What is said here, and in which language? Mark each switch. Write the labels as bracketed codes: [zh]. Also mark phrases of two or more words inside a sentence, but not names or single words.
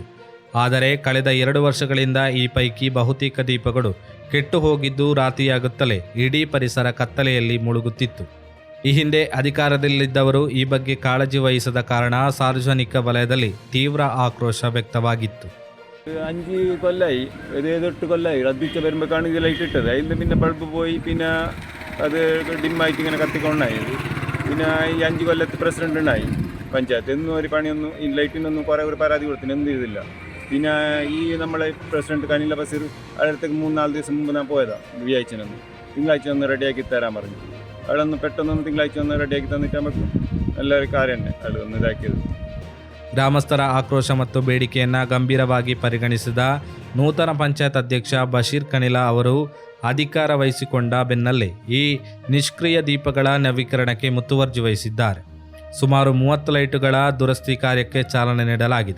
[kn] ಆದರೆ ಕಳೆದ 2 ವರ್ಷಗಳಿಂದ ಈ ಪೈಕಿ ಬಹುತೇಕ ದೀಪಗಳು ಕೆಟ್ಟು ಹೋಗಿದ್ದು ರಾತ್ರಿಯಾಗುತ್ತಲೇ ಇಡೀ ಪರಿಸರ ಕತ್ತಲೆಯಲ್ಲಿ ಮುಳುಗುತ್ತಿತ್ತು. ಈ ಹಿಂದೆ ಅಧಿಕಾರದಲ್ಲಿದ್ದವರು ಈ ಬಗ್ಗೆ ಕಾಳಜಿ ವಹಿಸದ ಕಾರಣ ಸಾರ್ವಜನಿಕ ವಲಯದಲ್ಲಿ ತೀವ್ರ ಆಕ್ರೋಶ ವ್ಯಕ್ತವಾಗಿತ್ತು. [ml] 5 കൊല്ലായി, 7-8 കൊല്ലായി റദ്ദിച്ച വരുമ്പോഴാണ് ഇത് ലൈറ്റ് ഇട്ടത്. അതിൽ പിന്നെ ബൾബ് പോയി, പിന്നെ അത് ഡിമ്മായിട്ട് ഇങ്ങനെ കത്തിക്കൊണ്ടായത്. പിന്നെ ഈ 5 കൊല്ലത്ത് പ്രസിഡന്റ് ഉണ്ടായി പഞ്ചായത്ത്, എന്നും ഒരു പണിയൊന്നും ഈ ലൈറ്റിനൊന്നും കുറേ ഒരു പരാതി കൊടുത്തിന്, എന്ത് ചെയ്തില്ല. പിന്നെ ഈ നമ്മളെ പ്രസിഡന്റ് കനില ബഷീർ അടുത്തേക്ക് 3-4 ദിവസം മുമ്പ് ഞാൻ പോയതാണ് വ്യാഴ്ചനൊന്ന്. തിങ്കളാഴ്ച ഒന്ന് റെഡിയാക്കി തരാൻ പറഞ്ഞു. അവിടെ ഒന്ന് പെട്ടെന്നൊന്ന് തിങ്കളാഴ്ച ഒന്ന് റെഡിയാക്കി തന്നിട്ടാകുമ്പോൾ എല്ലാവരും കാര്യം തന്നെ അവിടെ ഒന്ന് ഇതാക്കിയത്. [kn] ಗ್ರಾಮಸ್ಥರ ಆಕ್ರೋಶ ಮತ್ತು ಬೇಡಿಕೆಯನ್ನು ಗಂಭೀರವಾಗಿ ಪರಿಗಣಿಸಿದ ನೂತನ ಪಂಚಾಯತ್ ಅಧ್ಯಕ್ಷ ಬಶೀರ್ ಕಣಿಲ ಅವರು ಅಧಿಕಾರ ವಹಿಸಿಕೊಂಡ ಬೆನ್ನಲ್ಲೇ ಈ ನಿಷ್ಕ್ರಿಯ ದೀಪಗಳ ನವೀಕರಣಕ್ಕೆ ಮುತುವರ್ಜಿ ವಹಿಸಿದ್ದಾರೆ. ಸುಮಾರು 30 ಲೈಟುಗಳ ದುರಸ್ತಿ ಕಾರ್ಯಕ್ಕೆ ಚಾಲನೆ ನೀಡಲಾಗಿದೆ.